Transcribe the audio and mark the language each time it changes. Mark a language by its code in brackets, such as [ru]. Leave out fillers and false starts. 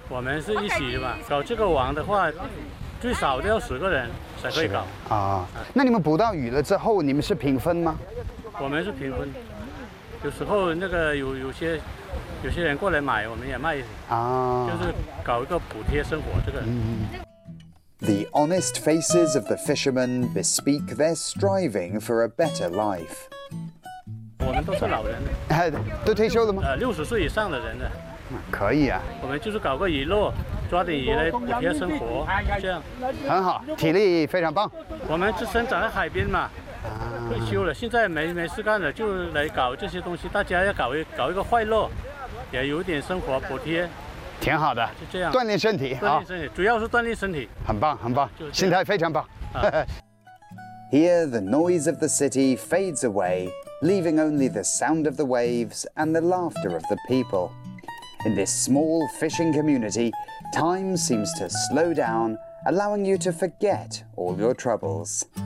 [zh] 我们是一起吧，搞这个网的话，最少都要10个人才可以搞。啊，那你们捕到鱼了之后，你们是平分吗？我们是平分。有时候那个有些人过来买，我们也卖一些。啊，就是搞一个补贴生活这个。嗯。 [en] The honest faces of the fishermen bespeak their striving for a better life. [zh] 我们都是老人的，都退休了吗？ 60岁以上的人的，可以啊。我们就是搞个娱乐，抓点鱼来补贴生活，这样很好，体力非常棒。我们是生长在海边嘛，退休了，现在没事干了，就来搞这些东西。大家要搞一个快乐，也有点生活补贴。挺好的，就这样锻炼身体，锻炼身体，主要是锻炼身体，很棒很棒，心态非常棒、啊、 [en] Here the noise of the city fades away, leaving only the sound of the waves and the laughter of the people. In this small fishing community, time seems to slow down, allowing you to forget all your troubles.